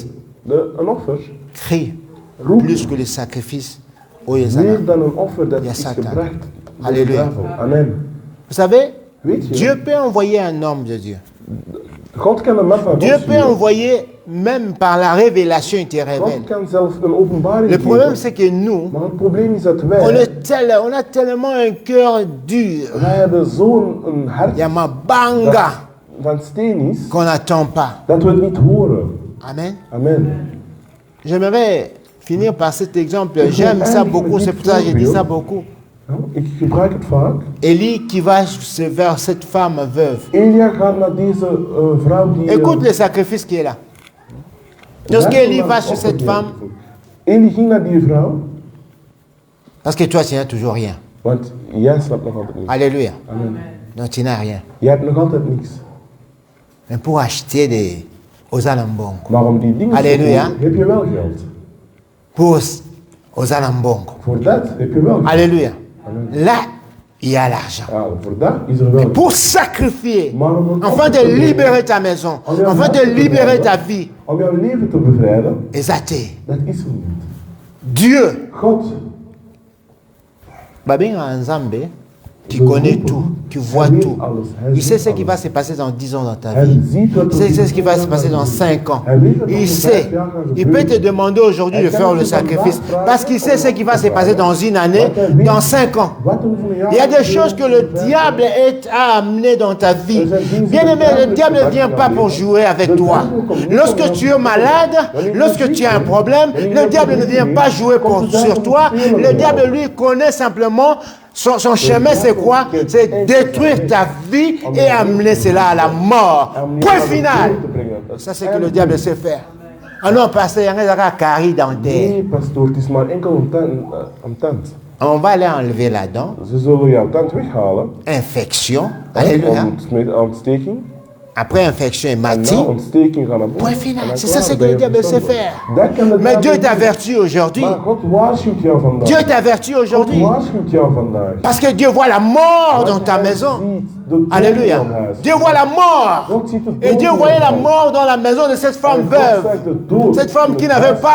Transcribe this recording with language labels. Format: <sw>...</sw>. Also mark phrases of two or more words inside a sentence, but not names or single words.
<nl>Een offer</nl> <fr>crie</fr> <nl>roept</nl> <fr>plus que le sacrifice au</fr> <nl>meer Yezana. dan een offer dat Ja, is Satan. gebracht. door de Halleluja. duivel. Amen.</nl> <fr>Vous savez,</fr> <nl>Weet je,</nl> <fr>Dieu peut envoyer un homme de Dieu.</fr> <nl>God kan een man van God</nl> <fr>Dieu peut</fr> <nl>sturen.</nl> <fr>envoyer, même par la révélation, il te révèle.</fr> <nl>God kan zelfs een openbaring</nl> <fr>Le problème,</fr> <nl>geven.</nl> <fr>c'est que nous,</fr> <nl>Maar het probleem is dat</nl> <fr>on,</fr> <nl>wij,</nl> <fr>on a tellement un cœur dur,</fr> <nl>wij hebben zo'n hart Yamabanga, dat van steen is,</nl> <fr>qu'on n'attend pas.</fr> <nl>dat we het niet horen. Amen. Amen.</nl> <fr>J'aimerais finir par cet exemple.</fr> <nl>Ik</nl> <fr>J'aime</fr> <nl>wil</nl> <fr>ça</fr> <nl>eindigen</nl> <fr>beaucoup,</fr> <nl>met</nl> <fr>c'est</fr> <nl>dit</nl> <fr>pour ça que je dis ça</fr> <nl>voorbeeld.</nl> <fr>beaucoup.</fr> <nl>Nou, ik gebruik het vaak.</nl> <fr>Élie qui va vers cette femme veuve.</fr> <nl>Elia gaat naar deze vrouw die...</nl> <fr>Écoute le sacrifice qui est là. Lorsqu'Élie va sur cette femme,</fr> <nl>Elie ging naar die vrouw,</nl> <fr>parce que toi, tu n'as toujours rien.</fr> <nl>want jij snapt nog altijd niks.</nl> <fr>Alléluia.</fr> <nl>Amen.</nl> <fr>Donc, tu n'as rien.</fr> <nl>Jij hebt nog altijd niks.</nl> <fr>Mais pour acheter aux alambongo,</fr> <nl>Maar om die dingen te Halleluja. kopen, heb je wel geld.</nl> <fr>aux alambongo.</fr> <nl>Voor dat heb je wel geld.</nl> <fr>Alléluia.</fr> <nl>Amen.</nl> <fr>Là, il y a l'argent.</fr> <nl>Ja, voor dat is er wel geld.</nl> <fr>Pour sacrifier,</fr> <nl>Maar om een</nl> <fr>afin</fr> <nl>offer</nl> <fr>de</fr> <nl>te brengen,</nl> <fr>libérer ta maison,</fr> <nl>om jouw</nl> <fr>afin</fr> <nl>hart</nl> <fr>de</fr> <nl>te</nl> <fr>libérer ta</fr> <nl>bevrijden,</nl> <fr>vie,</fr> <nl>om jouw leven te bevrijden,</nl> <fr>exacté.</fr> <nl>dat is er niet.</nl> <fr>Dieu,</fr> <nl>God,</nl> <ln>Babinga Nzambe, tu</ln> <fr>Le connais groupe, tout, tu</fr> <nl>hij</nl> <fr>vois</fr> <nl>weet</nl> <fr>tout.</fr> <nl>alles, hij</nl> <fr>Il sait</fr> <nl>ziet</nl> <fr>ce qui va</fr> <nl>alles.</nl> <fr>se passer dans 10 ans dans ta</fr> <nl>Hij</nl> <fr>vie.</fr> <nl>ziet wat</nl> <fr>Il</fr> <nl>er</nl> <fr>sait ce qui va se</fr> <nl>gebeurt</nl> <fr>passer dans</fr> <nl>in</nl> <fr>5 ans.</fr> <nl>Hij weet wat er</nl> <fr>Il</fr> <nl>over</nl> <fr>sait.</fr> <nl>5 jaar gaat</nl> <fr>Il peut te</fr> <nl>gebeuren.</nl> <fr>demander aujourd'hui de</fr> <nl>Hij</nl> <fr>faire</fr> <nl>kan</nl> <fr>le</fr> <nl>je</nl> <fr>sacrifice</fr> <nl>vandaag vragen</nl> <fr>parce qu'il sait ce qui va se passer dans une année,</fr> <nl>Want hij weet</nl> <fr>dans 5 ans.</fr> <nl>wat er over een jaar</nl> <fr>Il y a des</fr> <nl>gaat</nl> <fr>choses que</fr> <nl>gebeuren,</nl> <fr>le</fr> <nl>over 5</nl> <fr>diable</fr> <nl>jaar.</nl> <fr>a amenées dans ta vie. Bien aimé, le diable ne vient pas pour jouer avec toi. Lorsque tu es malade, lorsque tu as un problème, le diable ne vient pas jouer sur toi. Le diable, lui, connaît simplement son chemin, c'est quoi? C'est détruire ta vie et amener cela à la mort. Point final. Ça, c'est que le diable sait faire. Ah non, pasteur, il y a un carie dentaire.</fr> <nl>Nee, pastoor, het is maar enkel een tand.</nl> <fr>On va aller enlever la dent.</fr> <nl>Ze zullen jouw tand weghalen.</nl> <fr>Infection. Alléluia.</fr> <nl>Ontsteking.</nl> <fr>Après infection et</fr> <nl>En na</nl> <fr>maladie.</fr> <nl>ontsteking gaan naar boven.</nl> <fr>Point</fr> <nl>En</nl> <fr>final.</fr> <nl>dan</nl> <fr>C'est ça</fr> <nl>klaar,</nl> <fr>ce que</fr> <nl>ben</nl> <fr>le</fr> <nl>je</nl> <fr>diable sait</fr> <nl>verstandig.</nl> <fr>faire.</fr> <nl>Dat kan de Mais diable</nl> <fr>Dieu</fr> <nl>niet.</nl> <fr>t'avertit aujourd'hui.</fr> <nl>Maar God waarschuwt jou vandaag.</nl> <fr>Dieu t'avertit</fr> <nl>God</nl> <fr>aujourd'hui.</fr> <nl>waarschuwt jou vandaag.</nl> <fr>Parce que Dieu voit la mort dans</fr> <nl>Want</nl> <fr>ta</fr> <nl>hij</nl> <fr>maison.</fr> <nl>ziet de dood</nl> <fr>Alléluia.</fr> <nl>in jouw huis.</nl> <fr>Dieu voit la mort.</fr> <nl>God ziet de</nl> <fr>Et</fr> <nl>dood</nl> <fr>Dieu</fr> <nl>in</nl> <fr>voyait</fr> <nl>jouw</nl> <fr>la</fr> <nl>huis.</nl> <fr>mort dans la maison de cette femme</fr> <nl>En God</nl> <fr>veuve.</fr> <nl>zag de dood</nl> <fr>Cette femme</fr> <nl>in</nl> <fr>qui</fr> <nl>het</nl> <fr>n'avait</fr> <nl>huis</nl>